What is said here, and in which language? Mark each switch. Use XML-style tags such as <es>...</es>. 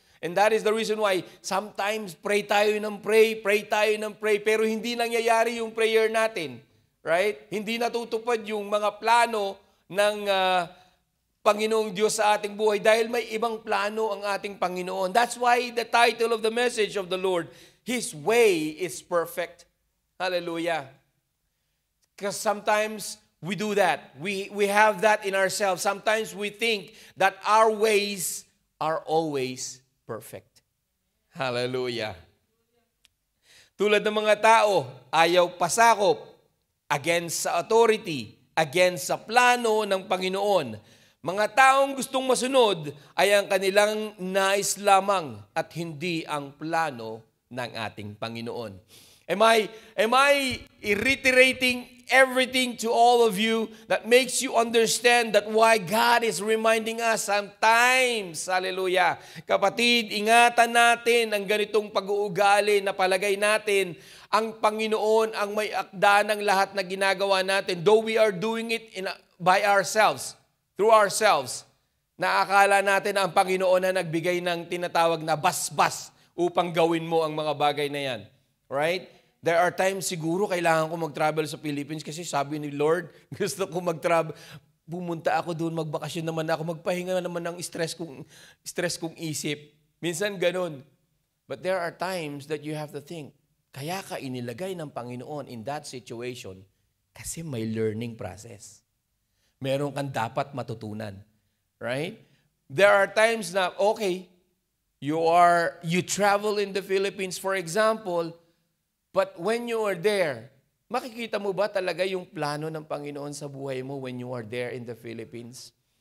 <en>And that is the reason why sometimes pray tayo ng pray,</en> <tl>pero hindi nangyayari yung</tl> <en>prayer natin. Right?</en> <tl>Hindi natutupad yung mga plano ng Panginoong Diyos sa ating buhay dahil may ibang plano ang ating Panginoon.</tl> <en>That's why the title of the message of the Lord, His way is perfect. Hallelujah. Because sometimes we do that. We have that in ourselves. Sometimes we think that our ways are always perfect. Hallelujah.</en> <tl>Tulad ng mga tao, ayaw pasakop against sa authority, against sa plano ng Panginoon. Mga taong gustong masunod ay ang kanilang nais lamang at hindi ang plano ng ating Panginoon.</tl> <en>Am I reiterating everything to all of you that makes you understand that why God is reminding us sometimes, hallelujah.</en> <tl>Kapatid, ingatan natin ang ganitong pag-uugali na palagay natin ang Panginoon ang may akda ng lahat na ginagawa natin.</tl> <en>Though we are doing it by ourselves, through ourselves,</en> <tl>naakala natin ang Panginoon na nagbigay ng tinatawag na basbas upang gawin mo ang mga bagay na yan. Right?</tl> <en>There are times</en> <tl>siguro kailangan ko mag-travel sa Philippines kasi sabi ni Lord, gusto ko mag-travel. Pumunta ako doon, magbakasyon naman ako, magpahinga naman ng stress kong isip. Minsan ganun.</tl> <en>But there are times that you have to think,</en> <tl>kaya ka inilagay ng Panginoon</tl> <en>in that situation kasi may learning process.</en> <tl>Meron kang dapat matutunan.</tl> <en>Right? There are times na, okay, you travel in the Philippines, for example, but when you are there,</en> <tl>makikita mo ba talaga yung plano ng Panginoon sa buhay mo</tl> <en>when you are there in the Philippines?</en>